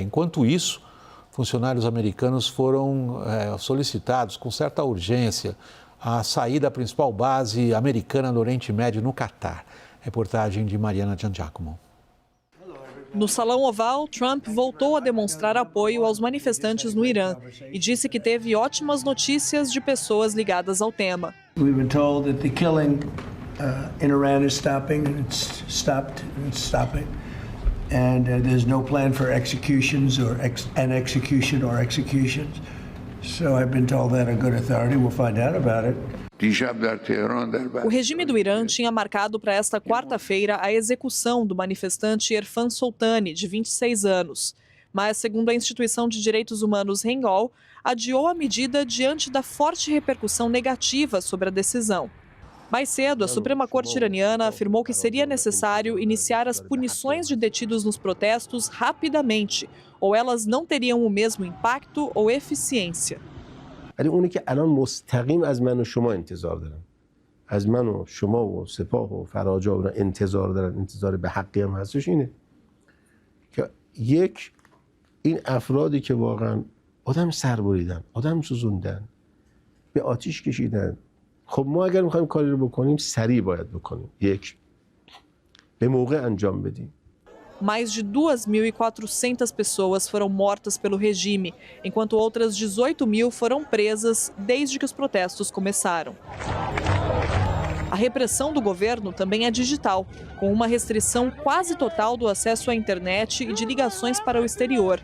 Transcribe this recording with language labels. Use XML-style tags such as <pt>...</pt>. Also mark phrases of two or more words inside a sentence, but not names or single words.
<pt>Enquanto isso, funcionários americanos foram solicitados com certa urgência a sair da principal base americana no Oriente Médio, no Catar. Reportagem de Mariana Giangiacomo. No Salão Oval, Trump voltou a demonstrar apoio aos manifestantes no Irã e disse que teve ótimas notícias de pessoas ligadas ao tema.</pt> <en>We've been told that the killing in Iran is stopping, and it's stopped, and it's stopping. And there's no plan for executions or executions. So I've been told that a good authority. We'll find out about it.</en> <pt>O regime do Irã tinha marcado para esta quarta-feira a execução do manifestante Erfan Soltani, de 26 anos. Mas, segundo a instituição de direitos humanos Rengol, adiou a medida diante da forte repercussão negativa sobre a decisão. Mais cedo, a Suprema Corte iraniana afirmou que seria necessário iniciar as punições de detidos nos protestos rapidamente, ou elas não teriam o mesmo impacto ou eficiência.</pt> <fa>ولی اونی که الان مستقیم از من و شما انتظار دارن، از من و شما و سپاه و فراجا انتظار دارن، انتظار به حقی هم هستش اینه که یک این افرادی که واقعا آدم سر بریدن، آدم سوزوندن، به آتیش کشیدن، خب ما اگر میخوایم کاری رو بکنیم سریع باید بکنیم، یک به موقع انجام بدیم.</fa> <pt>Mais de 2.400 pessoas foram mortas pelo regime, enquanto outras 18.000 foram presas desde que os protestos começaram. A repressão do governo também é digital, com uma restrição quase total do acesso à internet e de ligações para o exterior.</pt>